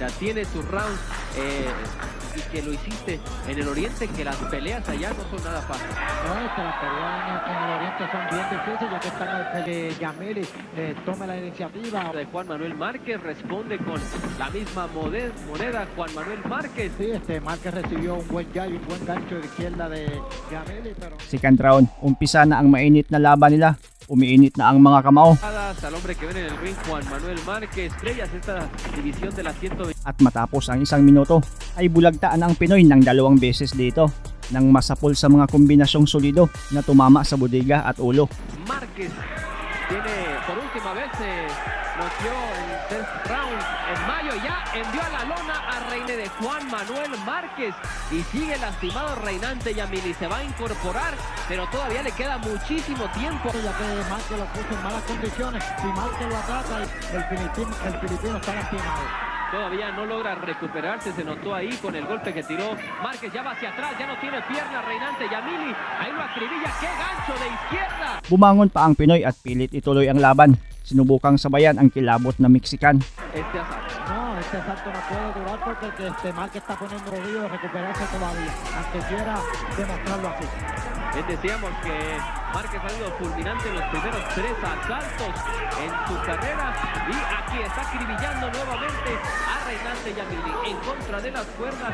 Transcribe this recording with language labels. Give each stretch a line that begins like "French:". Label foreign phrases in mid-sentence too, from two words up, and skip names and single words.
Spanish: Tiene sus rounds y que lo hiciste en el oriente, que las peleas allá no son nada fáciles. No, las peleas en el oriente son bien difíciles, ya que están Jamili, toma la iniciativa. De Juan Manuel Márquez responde con la misma moneda Juan Manuel Márquez. Sí, Márquez recibió un buen jab y un buen gancho de izquierda de Jamili, pero...
English: Second round,
Filipino: umpisa na ang mainit na laban nila. Umiinit na ang mga kamao.
Spanish: Al hombre que ven en el ring, Juan Manuel Márquez, estrellas esta división de la 120.
Filipino: At matapos ang 1 minuto, ay bulagtaan ang Pinoy ng 2 beses dito nang masapol sa mga kombinasyong solido na tumama sa bodega at ulo.
Spanish: Márquez tiene por última vez noqueó el
English: first round
Spanish: en mayo, ya envió a la lona a Reine de Juan Manuel Márquez y sigue lastimado Reynante Jamili. Se va a incorporar, pero todavía le queda muchísimo tiempo. Ya que Márquez lo puso en malas condiciones, si Márquez lo ataca, el filipino está lastimado. Todavía no logra recuperarse, se notó ahí con el golpe que tiró Márquez, ya va hacia atrás, ya no tiene pierna Reynante Jamili, ahí lo acribilla, ¡qué gancho de izquierda!
Filipino: Bumangon pa ang Pinoy at pilit ituloy ang laban. Sinubukang sabayan ang kilabot na Mexican.
Spanish: Este asalto no puede durar porque Márquez está poniendo rodillo de recuperarse todavía, aunque quiera demostrarlo así. Decíamos que Márquez ha sido fulminante en los primeros 3 asaltos en su carrera y aquí está acribillando nuevamente a Reynante Jamili en contra de las cuerdas.